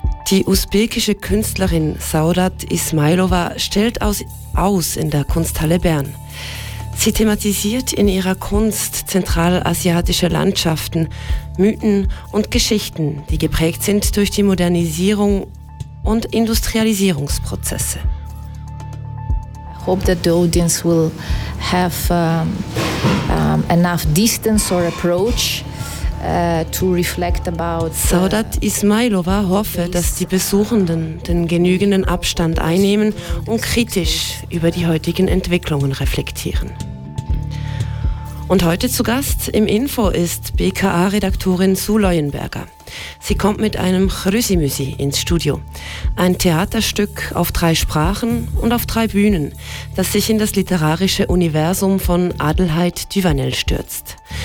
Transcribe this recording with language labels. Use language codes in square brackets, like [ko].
[de] Die usbekische Künstlerin Saudat Ismailova stellt aus in der Kunsthalle Bern. Sie thematisiert in ihrer Kunst zentralasiatische Landschaften, Mythen und Geschichten, die geprägt sind durch die Modernisierung und Industrialisierungsprozesse. [en] I hope that the audience will have enough distance or approach to reflect about. [de] Saudat Ismailova hoffe, dass die Besuchenden den genügenden Abstand einnehmen und kritisch über die heutigen Entwicklungen reflektieren. Und heute zu Gast im Info ist BKA-Redaktorin Sue Leuenberger. Sie kommt mit einem Chrüsimüsi ins Studio. Ein Theaterstück auf 3 Sprachen und auf 3 Bühnen, das sich in das literarische Universum von Adelheid Duvanel stürzt.